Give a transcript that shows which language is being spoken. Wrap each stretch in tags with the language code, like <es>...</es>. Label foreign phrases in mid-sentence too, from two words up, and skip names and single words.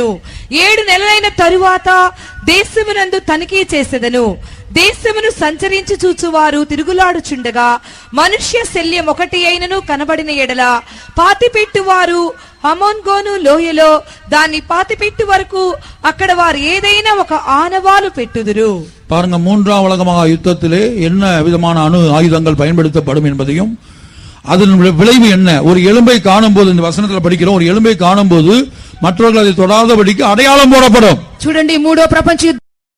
<te>7 నెలలైన తరువాత దేశమునందు తనిఖీ చేసెదను. దేశమును సంచరించి చూచువారు తిరుగులాడుచుండగా మనుష్య శల్యం ఒకటి అయినను కనబడిన ఎడల పాతిపెట్టువారు హమోన్గోను లోయలో దాన్ని పాతిపెట్టు వరకు అక్కడ వారు ఏదైనా ఒక ఆనవాలు పెట్టుదురు.</te> <ta>பாருங்க, 3ஆம் உலக மகா யுத்தத்திலே என்ன விதமான அணு ஆயுதங்கள் பயன்படுத்தப்படும் என்பதையும் அதன் விளைவு என்ன. ஒரு எலும்பை காணும் போது, இந்த வசனத்தில் படிக்கிறோம், ஒரு எலும்பை காணும் போது மற்றவர்கள் அதை தொடாதபடிக்கு அடையாளம் போடப்படும்.</ta> <te>చూడండి, 3వ ప్రపంచ</te>